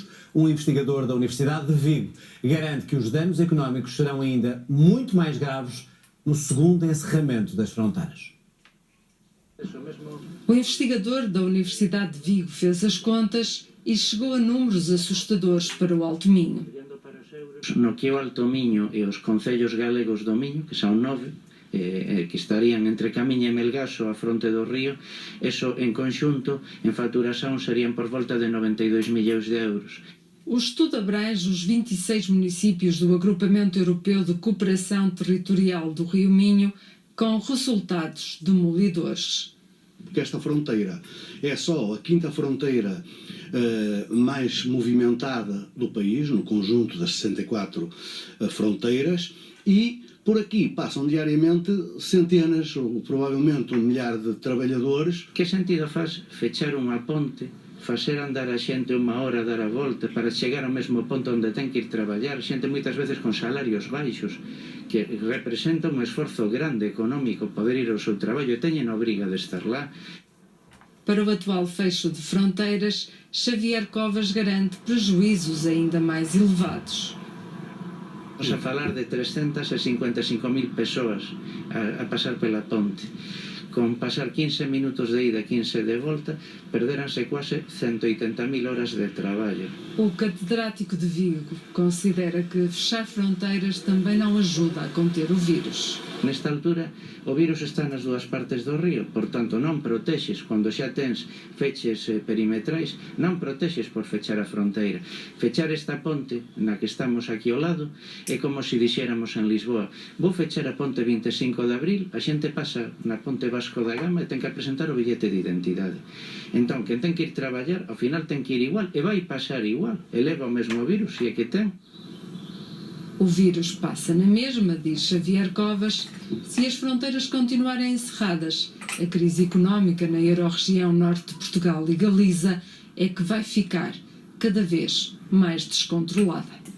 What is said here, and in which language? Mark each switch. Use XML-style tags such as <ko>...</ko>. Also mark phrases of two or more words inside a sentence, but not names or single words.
<pt>Um investigador da Universidade de Vigo garante que os danos económicos serão ainda muito mais graves no segundo encerramento das fronteiras. O investigador da Universidade de Vigo fez as contas e chegou a números assustadores para o Alto Minho.</pt> <gl>No que é o Alto Minho e os concellos galegos do Minho, que são 9, que estarían entre Camiña e Melgaso a fronte do río, eso en conxunto, en facturación, serían</gl> <pt>por volta de</pt> <gl>92 milhões de euros.</gl> <pt>O estudo abrange os 26 municípios do Agrupamento Europeu de Cooperação Territorial do Rio Minho, com resultados demolidores. Porque esta fronteira é só a quinta fronteira mais movimentada do país, no conjunto das 64 fronteiras, e por aqui passam diariamente centenas ou provavelmente 1 milhar de trabalhadores.</pt> <gl>Que sentido faz fechar unha ponte, facer andar a xente 1 hora, dar a volta para chegar ao mesmo ponto onde ten que ir traballar, xente moitas veces con salarios baixos, que representa un esforzo grande económico poder ir ao seu traballo e teñen a obriga de estar lá.</gl> <pt>Para o atual fecho de fronteiras, Xavier Covas garante prejuízos ainda mais elevados.</pt> <gl>Vamos a falar de 355.000 persoas a pasar pela ponte. Con pasar 15 minutos de ida, 15 de volta, perderanse quase 180.000 horas de traballo.</gl> <pt>O catedrático de Vigo considera que fechar fronteiras também não ajuda a conter o vírus.</pt> <gl>Nesta altura, o vírus está nas dúas partes do río, portanto non protexes cando xa tens feches perimetrais, non protexes por fechar a fronteira. Fechar esta ponte na que estamos aquí ao lado é como se dixéramos en Lisboa: vou fechar a ponte 25 de abril, a xente pasa na ponte Vasco da Gama e ten que presentar o billete de identidade. Entón, quen ten que ir traballar, ao final ten que ir igual, e vai pasar igual, e leva o mesmo vírus, se é que ten.</gl> <pt>O vírus passa na mesma, diz Xavier Covas, se as fronteiras continuarem encerradas. A crise económica na euro-região norte de Portugal e Galiza é que vai ficar cada vez mais descontrolada.</pt>